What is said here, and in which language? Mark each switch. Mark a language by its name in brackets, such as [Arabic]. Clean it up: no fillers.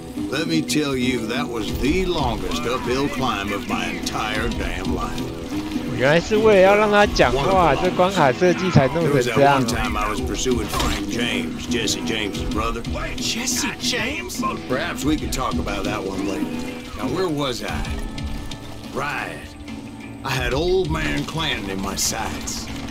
[English] Let me tell you, that was the longest uphill climb of my entire damn life. [Chinese] 原来是为了要让他讲话，这关卡设计才弄成这样。 [English] One time I was pursuing Frank James, Jesse James' brother. Jesse James? Perhaps we could talk about that one later. Now, where was I? Right. I had old man Clanton in my sights.